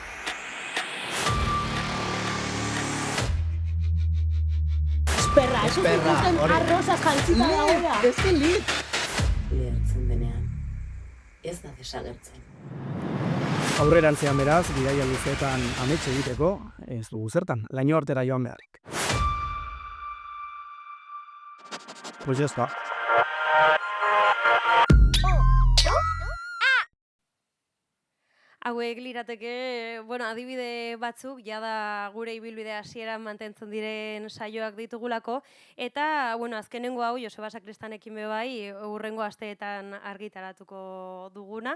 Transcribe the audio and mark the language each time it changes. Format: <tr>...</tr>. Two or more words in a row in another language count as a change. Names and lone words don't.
<eu>Esperra, eso zikusten arrozaz jantzita dagoela. Beste lit! Lehertzen denean, ez da desagertzen. Aurrerantzean beraz, bidaia luzeetan amets egiteko, ez dugu zertan, laino artera joan beharrik.</eu> <es>Pues ya está.</es> <eu>Hauek lirateke, adibide batzuk, jada gure ibilbide hasieran mantentzen diren saioak ditugulako, eta, azkenengo hau, Joseba Sakristanekin be bai, hurrengo asteetan argitaratuko duguna.</eu>